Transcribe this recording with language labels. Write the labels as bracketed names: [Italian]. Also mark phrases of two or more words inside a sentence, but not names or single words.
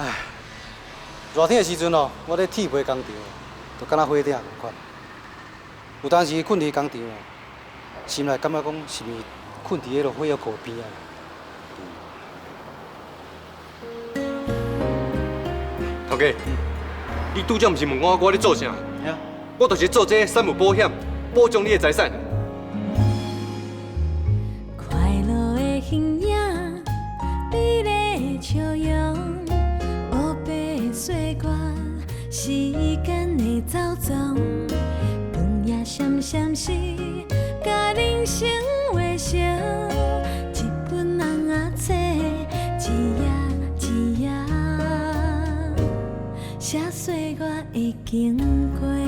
[Min Nan Chinese] 热天的时阵哦，我咧铁皮工厂，就敢若火顶共款。有当时困伫工厂哦，心内感觉讲是毋是困伫迄落火药库边啊？头家，你拄则毋是问我咧做啥？我就是做这产物保险，保障你的财产。快乐的形影，美丽的笑容，乌白的岁月，时间的走踪，光夜闪闪时，甲人生画成一本红仔册，一页一页，写岁月的经过。